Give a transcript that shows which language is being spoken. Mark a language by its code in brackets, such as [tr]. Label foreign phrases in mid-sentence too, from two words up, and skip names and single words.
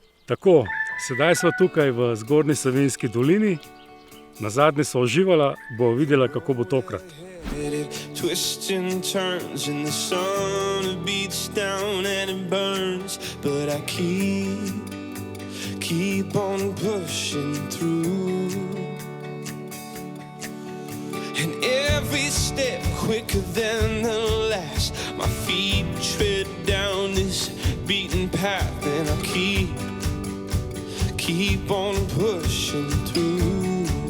[sl] Tako, sedaj smo tukaj v Zgornji Savinjski dolini, nazadnje sva uživala, bo videla, kako bo tokrat. [en] Twists and turns and the sun beats down and it burns, but I keep on pushing through. And every step quicker than the last, my feet tread down this beaten path, and I keep on pushing through.